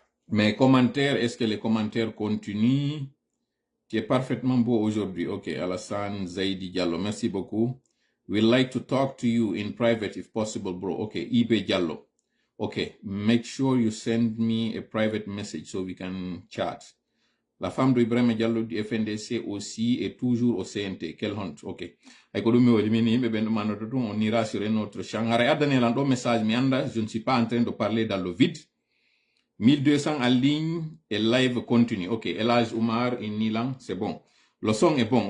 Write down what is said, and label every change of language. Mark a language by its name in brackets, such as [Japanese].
[French] Mes commentaires, est-ce que les commentaires continuent? Tu es parfaitement beau aujourd'hui. Ok, Alassane Zaidi Diallo, merci beaucoup. [English] We'd like to talk to you in private if possible, bro. Ok, Ibe Diallo. Ok, make sure you send me a private message so we can chat. [French] La femme de Ibrahim Diallo du FNDC aussi est toujours au CNT. Quelle honte. Ok. On ira sur un autre champ. Message, je ne suis pas en train de parler dans le vide. 1200 en ligne et live continue. Ok, Elage Oumar in Nilang, c'est bon. Le son est bon.